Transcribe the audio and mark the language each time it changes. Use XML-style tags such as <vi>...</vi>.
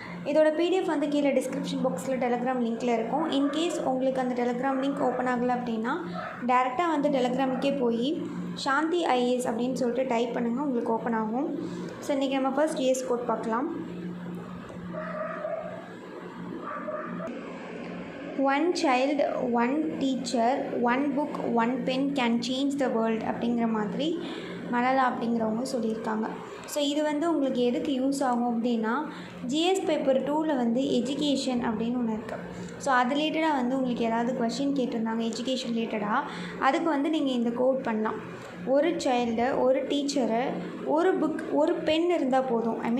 <ta>இதோட பிடிஎஃப் கீழே டிஸ்கிரிப்ஷன் பாக்ஸில் டெலகிராம் லிங்க்கில் இருக்கும். இன்கேஸ் உங்களுக்கு அந்த டெலகிராம் லிங்க் ஓப்பன் ஆகலை அப்படின்னா டேரெக்டாக டெலகிராமுக்கே போய் சாந்தி ஐஏஎஸ் அப்படின்னு சொல்லிட்டு டைப் பண்ணுங்கள், உங்களுக்கு ஓப்பன் ஆகும். ஸோ இன்றைக்கி நம்ம ஃபர்ஸ்ட் ஜிஎஸ் கோட் பார்க்கலாம்.</ta> <en>1 child, 1 teacher, 1 book, 1 pen can change the world</en> <ta>அப்படிங்கிற மாதிரி மலலா அப்படிங்கிறவங்க சொல்லியிருக்காங்க. ஸோ இது உங்களுக்கு எதுக்கு யூஸ் ஆகும் அப்படின்னா, ஜிஎஸ் பேப்பர் 2ல் எஜுகேஷன் அப்படின்னு ஒன்று இருக்குது. ஸோ அது ரிலேட்டடாக உங்களுக்கு ஏதாவது கொஷின் கேட்டிருந்தாங்க எஜுகேஷன் ரிலேட்டடாக, அதுக்கு நீங்கள் இந்த கோட் பண்ணலாம். ஒரு சைல்டு, ஒரு டீச்சரு, ஒரு புக், ஒரு பென் இருந்தால் போதும்.</ta>